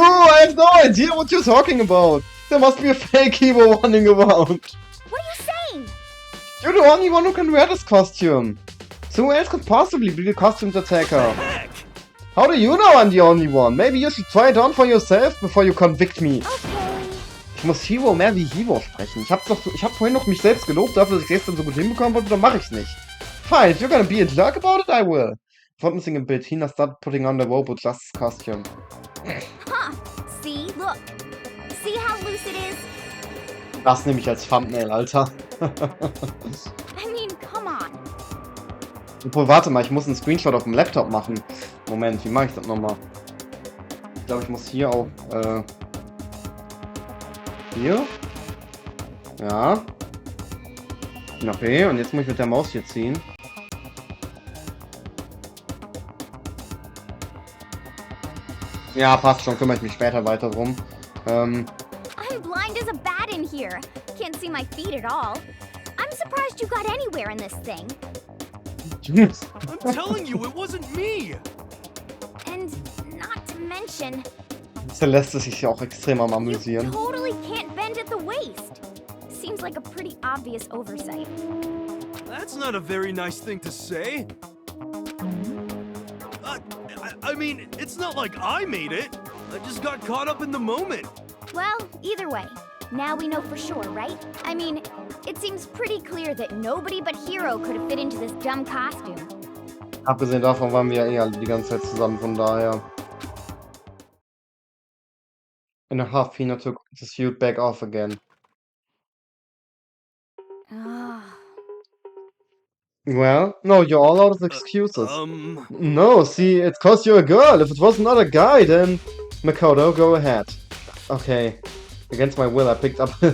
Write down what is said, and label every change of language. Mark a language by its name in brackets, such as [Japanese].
[English] I have no idea what you're talking about. There must be a fake Hiro running around. What are you saying? You're the only one who can wear this costume. So who else could possibly be the costumed attacker? How do you know I'm the only one? Maybe you should try it on for yourself before you convict me. Okay. [German] Ich muss Hiro mehr wie Hiro sprechen. Ich hab vorhin noch mich selbst gelobt dafür, dass ich gestern so gut hinbekommen wollte, dann mach ich's nicht. [English] Fine, if you're gonna be a jerk about it, I will. Without missing a bit, Hina started putting on the robot Justice costume. Huh. See? Look. See how loose it is? [German] Das nehme ich als Thumbnail, Alter. [English] I mean, come on. [German] Obwohl, warte mal, ich muss einen Screenshot auf dem Laptop machen. Moment, wie mache ich das nochmal? Ich glaube, ich muss hier auch, hier? Ja. Okay, und jetzt muss ich mit der Maus hier ziehen. Ja, passt schon, kümmere ich mich später weiter drum. [English] I'm blind as a bat in here. Can't see my feet at all. I'm surprised you got anywhere in this thing. I'm telling you, it wasn't me! And not to mention, [German] Celeste sich ja auch extrem am [English] you [German] amüsieren. [English] totally can't bend at the waist. Seems like a pretty obvious oversight. That's not a very nice thing to say. I mean, it's not like I made it. I just got caught up in the moment. Well, either way, now we know for sure, right? I mean, it seems pretty clear that nobody but Hiro could have fit into this dumb costume. [German] Abgesehen davon waren wir ja eh alle die ganze Zeit zusammen, von daher. [English] In a half, Hina took the suit back off again. Ah. Well, no, you're all out of excuses. No, see, it's cause you're a girl. If it was another guy, then... Makoto, go ahead. Okay. Against my will, I picked up...